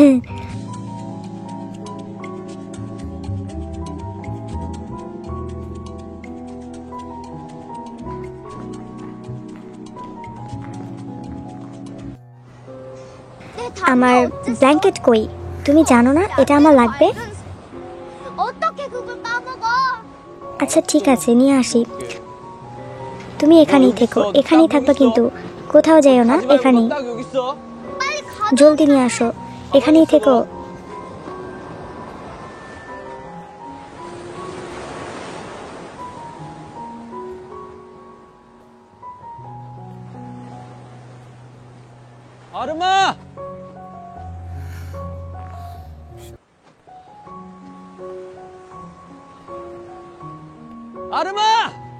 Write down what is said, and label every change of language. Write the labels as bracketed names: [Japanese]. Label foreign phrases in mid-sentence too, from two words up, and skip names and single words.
[Korean] 내 담요 [Bangla] আমার [Korean] 어땠어? [Bangla] ব্ল্যাঙ্কেট কই? তুমি জানো না এটা আমার লাগবে? [Korean] 어떻게 그걸 까먹어? [Bangla] আচ্ছা ঠিক আছে, নিয়ে আসি। তুমি এখানেই থেকো, এখানেই থাকবা কিন্তু কোথাও যাইও না, এখানেই। [Korean] 딱 여기 있어. 빨리 가. [Bangla] জলদি নিয়ে আসো, এখানেই থেকো। [Korean] 아르마! 아르마!